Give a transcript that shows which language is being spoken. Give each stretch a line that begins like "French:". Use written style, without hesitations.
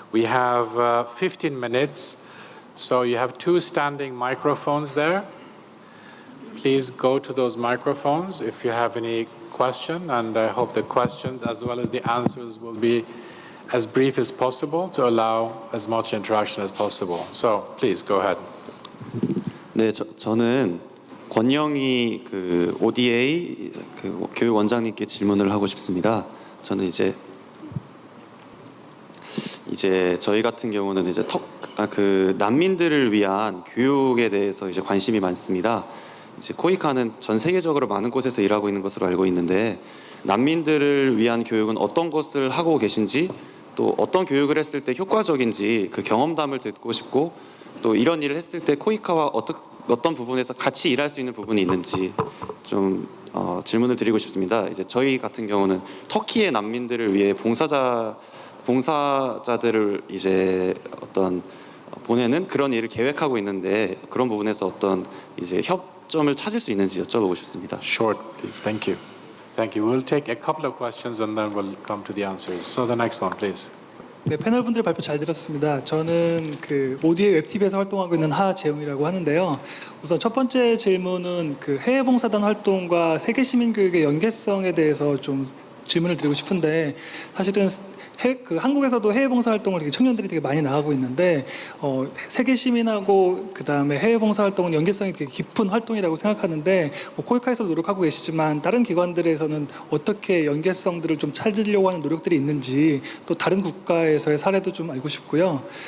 English: We have 15 minutes, so you have 2 standing microphones there. Please go to those microphones if you have any question, and I hope the questions as well as the answers will be as brief as possible to allow as much interaction as possible. So please go ahead.
Korean: 네, 저는 권영희 그 ODA 그 교육 원장님께 질문을 하고 싶습니다. 저는 이제 저희 같은 경우는 이제 그 난민들을 위한 교육에 대해서 이제 관심이 많습니다. 이제 코이카는 전 세계적으로 많은 곳에서 일하고 있는 것으로 알고 있는데 난민들을 위한 교육은 어떤 것을 하고 계신지 또 어떤 교육을 했을 때 효과적인지 그 경험담을 듣고 싶고 또 이런 일을 했을 때 코이카와 어떤 부분에서 같이 일할 수 있는 부분이 있는지 좀 질문을 드리고 싶습니다. 이제 저희 같은 경우는 터키의 난민들을 위해 봉사자들을 이제 어떤 보내는 그런 일을 계획하고 있는데 그런 부분에서 어떤 이제 협점을 찾을 수 있는지 여쭤보고 싶습니다.
English: Short, please. Thank you. Thank you. We'll take a couple of questions and then we'll come to the answers. So the next one, please.
Korean: 네, 패널 분들 발표 잘 들었습니다. 저는 그 ODA 웹TV에서 활동하고 있는 하재웅이라고 하는데요. 우선 첫 번째 질문은 그 해외 봉사단 활동과 세계 시민 교육의 연계성에 대해서 좀 질문을 드리고 싶은데 사실은 한국에서도 해외 봉사 활동을 되게 청년들이 되게 많이 나가고 있는데 세계 시민하고 그 다음에 해외 봉사 활동은 연계성이 되게 깊은 활동이라고 생각하는데 코이카에서 노력하고 계시지만 다른 기관들에서는 어떻게 연계성들을 좀 찾으려고 하는 노력들이 있는지 또 다른 국가에서의 사례도 좀 알고 싶고요.